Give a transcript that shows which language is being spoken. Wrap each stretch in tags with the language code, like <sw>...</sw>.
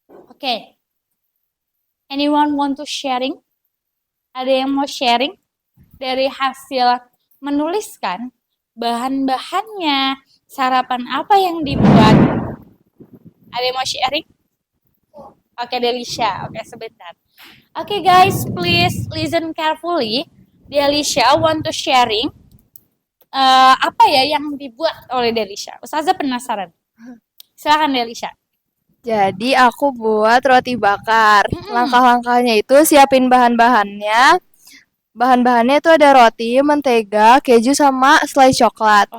<en>Okay. Anyone want to sharing?</en> <id>Ada yang mau sharing dari hasil menuliskan bahan-bahannya, sarapan apa yang dibuat? Ada yang mau sharing? Oke, Delisha. Oke, sebentar.</id> <en>Oke, guys, please listen carefully. Delisha want to sharing</en> <id>apa ya yang dibuat oleh Delisha. Ustazah penasaran. Silakan Delisha. Jadi aku buat roti bakar. Langkah-langkahnya itu siapin bahan-bahannya. Bahan-bahannya itu ada roti, mentega, keju sama slice coklat.</id>